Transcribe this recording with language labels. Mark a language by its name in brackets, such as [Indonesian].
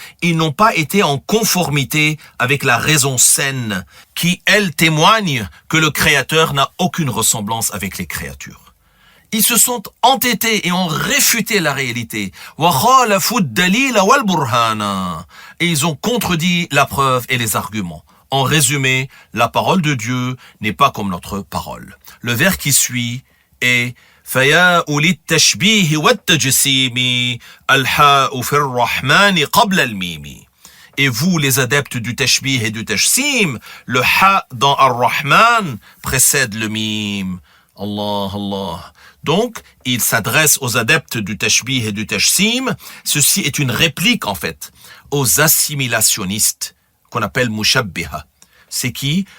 [French] Ils n'ont pas été en conformité avec la raison saine, qui, elle, témoigne que le Créateur n'a aucune ressemblance avec les créatures. Ils se sont entêtés et ont réfuté la réalité. [Arabic] وَخَالَفُوا الدَّلِيلَ وَالْبُرْهَانَ. [French] Et ils ont contredit la preuve et les arguments. En résumé, la parole de Dieu n'est pas comme notre parole. Le vers qui suit est [Arabic] فَيَا أُولِي التَّشْبِيهِ وَالتَّجْسِيمِ الْحَاءُ فِي الرَّحْمَنِ قَبْلَ الْمِيمِ. [French] Et vous, les adeptes du tashbih et du tashsim, le ha dans Ar-Rahman précède le mim. Allah, Allah. Donc, il s'adresse aux adeptes du tashbih et du tashsim. Ceci est une réplique, en fait, aux assimilationnistes, qu'on appelle mushabbiha. C'est qui?